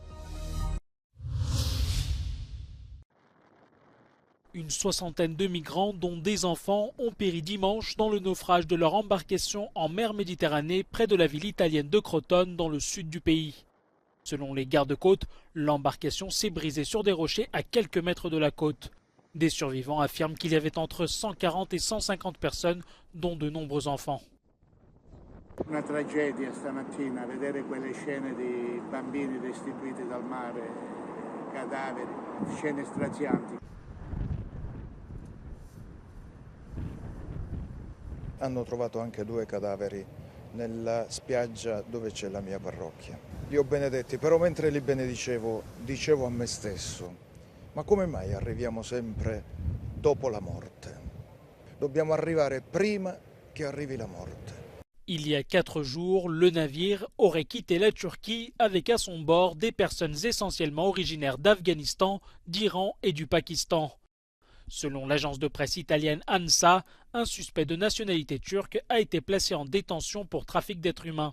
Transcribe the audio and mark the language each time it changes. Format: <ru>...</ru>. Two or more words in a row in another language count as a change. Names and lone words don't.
<fr>Une soixantaine de migrants, dont des enfants, ont péri dimanche dans le naufrage de leur embarcation en mer Méditerranée près de la ville italienne de Crotone dans le sud du pays. Selon les gardes-côtes, l'embarcation s'est brisée sur des rochers à quelques mètres de la côte. Des survivants affirment qu'il y avait entre 140 et 150 personnes, dont de nombreux enfants.</fr> <it>Una tragedia stamattina, vedere quelle scene di bambini restituiti dal mare, cadaveri, scene strazianti. Hanno trovato anche 2 cadaveri nella spiaggia dove c'è la mia parrocchia. Li ho benedetti, però mentre li benedicevo, dicevo a me stesso, ma come mai arriviamo sempre dopo la morte? Dobbiamo arrivare prima che arrivi la morte.</it> <fr>Il y a 4 jours, le navire aurait quitté la Turquie avec à son bord des personnes essentiellement originaires d'Afghanistan, d'Iran et du Pakistan. Selon l'agence de presse italienne ANSA, un suspect de nationalité turque a été placé en détention pour trafic d'êtres humains.</fr>